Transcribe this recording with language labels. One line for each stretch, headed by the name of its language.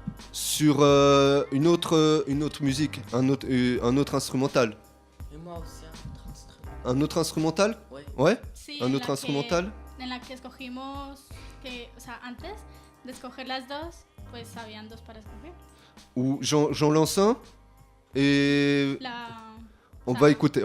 French: Sur une autre musique, un autre instrumental. Et moi aussi, un autre instrumental. Un autre instrumental? Ouais.
Spanish: Sí,
French: un autre instrumental?
Spanish: En la que escogimos, o sea, antes de escoger las dos, pues habían dos para escoger.
French: Ou j'en lance un et on va écouter.